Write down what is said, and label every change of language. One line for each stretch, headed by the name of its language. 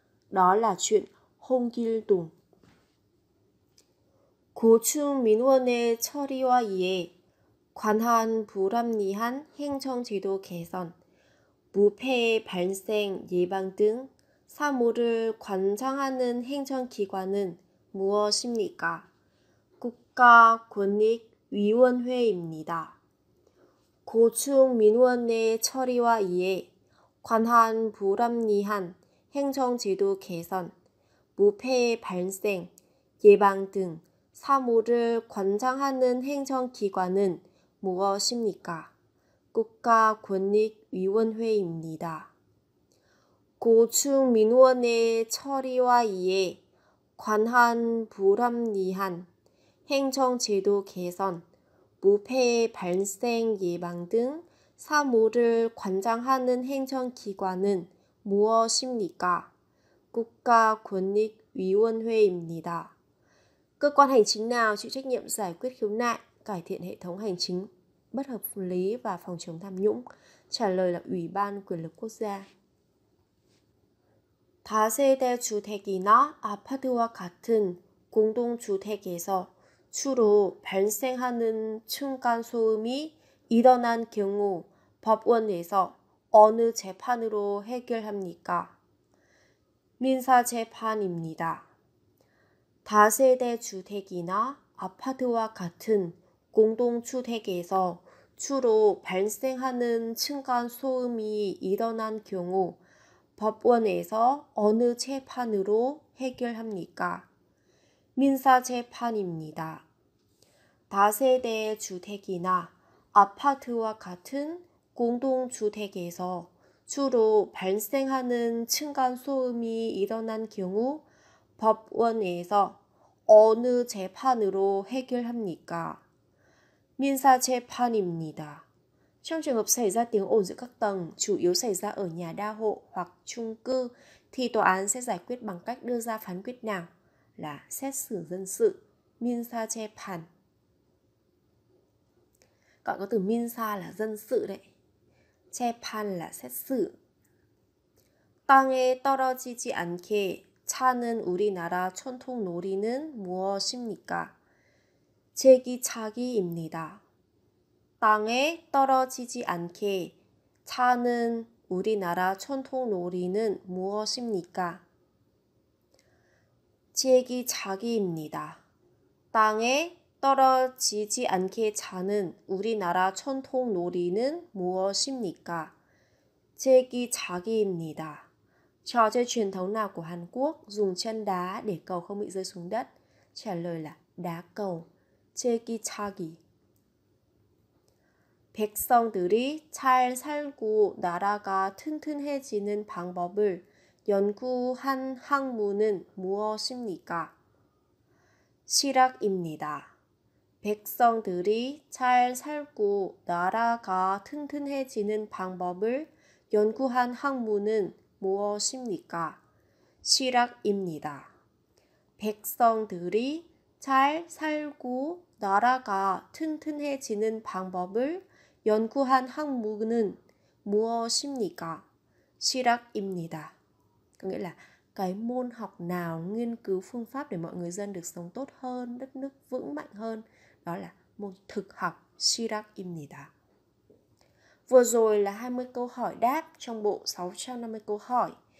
Vietnamese: Đó là chuyện 홍길동.
Korean: 고충 민원의 처리와 이에 관한 불합리한 행정제도 개선, 무패의 발생 예방 등 사무를 관장하는 행정기관은 무엇입니까? 국가권익위원회입니다. 고충 민원의 처리와 이에 관한 불합리한 행정제도 개선, 무패의 발생, 예방 등 사무를 관장하는 행정기관은 무엇입니까? 국가권익위원회입니다. 고충 민원의 처리와 이에 관한 불합리한 행정제도 개선, 무패의 발생 예방 등 사무를 관장하는 행정기관은 무엇입니까? 국가권익위원회입니다.
Vietnamese: Cơ quan hành chính nào chịu trách nhiệm giải quyết khiếu nại, cải thiện hệ thống hành chính, bất hợp lý và phòng chống tham nhũng? Trả lời là Ủy ban Quyền lực Quốc gia.
Korean: 다세대 주택이나 아파트와 같은 공동주택에서 주로 발생하는 층간소음이 일어난 경우 법원에서 어느 재판으로 해결합니까? 민사재판입니다. 다세대 주택이나 아파트와 같은 공동주택에서 주로 발생하는 층간소음이 일어난 경우 법원에서 어느 재판으로 해결합니까? 민사재판입니다. 다세대 주택이나 아파트와 같은 공동주택에서 주로 발생하는 층간소음이 일어난 경우 법원에서 어느 재판으로 해결합니까? 민사재판입니다.
Vietnamese: Trong trường hợp xảy ra tiếng ồn giữa các tầng, chủ yếu xảy ra ở nhà đa hộ hoặc chung cư, thì tòa án sẽ giải quyết bằng cách đưa ra phán quyết nào? Là xét xử dân sự, 민사재판. Gọi có từ 민사 là dân sự đấy. 재판 là xét xử.
Korean: 땅에 떨어지지 않게 차는 우리나라 전통 놀이는 무엇입니까? 제기차기입니다. 땅에 떨어지지 않게 차는 우리나라 전통 놀이는 무엇입니까? 제기차기입니다. 땅에 떨어지지 않게 차는 우리나라 전통 놀이는 무엇입니까? 제기차기입니다.
Vietnamese: Trò chơi truyền thống nào của Hàn Quốc dùng chân đá để cầu không bị rơi xuống đất? Trả lời là đá cầu. 제기차기.
Korean: 백성들이 잘 살고 나라가 튼튼해지는 방법을 연구한 학문은 무엇입니까? 실학입니다. 백성들이 잘 살고 나라가 튼튼해지는 방법을 연구한 학문은 무엇입니까? 실학입니다. 백성들이 잘 살고 나라가 튼튼해지는 방법을 연구한 학문은 무엇입니까? 실학입니다.
Vietnamese: Có nghĩa là cái môn học nào nghiên cứu phương pháp để mọi người dân được sống tốt hơn, đất nước vững mạnh hơn, đó là môn thực học
Korean: 실학입니다.
Vietnamese: Vừa rồi là 20 câu hỏi đáp trong bộ 650 câu hỏi.